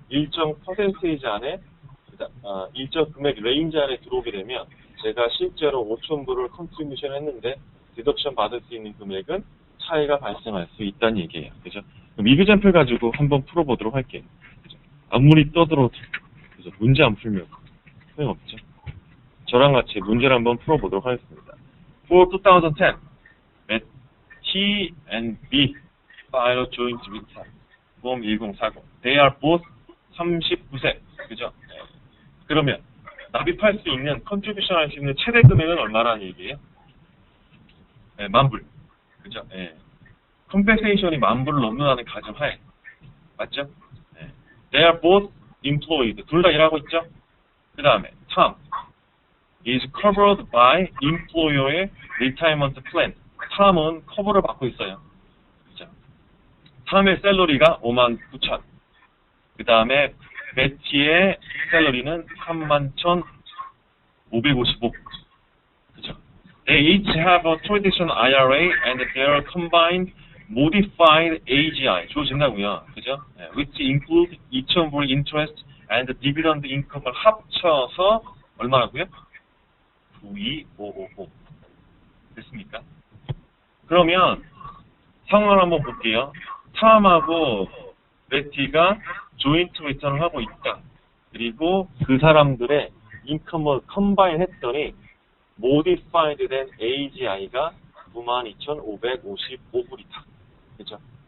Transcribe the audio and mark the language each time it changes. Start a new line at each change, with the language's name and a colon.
Korean: 일정 퍼센테이지 안에 일정 금액 레인지 안에 들어오게 되면 제가 실제로 5,000불을 컨트리뷰션 했는데 디덕션 받을 수 있는 금액은 차이가 발생할 수 있다는 얘기예요. 그죠? 그럼 이그젬플 가지고 한번 풀어보도록 할게요. 그죠? 아무리 떠들어도 그죠? 문제 안 풀면 소용없죠. 저랑 같이 문제를 한번 풀어보도록 하겠습니다.
English: For 2010, let T and B file a joint return. Form 1040. They are both 39세.
Korean: 그죠? 네. 그러면 납입할 수 있는, 컨트리뷰션 할 수 있는 최대 금액은 얼마라는 얘기예요? 네, 10,000불. 그죠? 네. 컴pensation이 10,000불을 넘는다는 가정하에. 맞죠? 네.
English: They are both employed.
Korean: 둘 다 일하고 있죠? 그 다음에, Tom.
English: is covered by employer의 retirement plan.
Korean: 탐은 커버를 받고 있어요. 그죠? 탐의 샐러리가 59,000. 그 다음에 베티의 샐러리는 31,555. 그죠?
English: They each have a traditional IRA and their combined modified AGI.
Korean: 주어진다고요. 그죠?
English: Which include 2,000불 interest and dividend income을
Korean: 합쳐서 얼마라고요? 92555. 됐습니까? 그러면 상황을 한번 볼게요. 탐하고 베티가 조인트 리턴을 하고 있다. 그리고 그 사람들의 인컴을 컴바인 했더니 모디파이드 된 AGI가 92,555불이다. 그죠?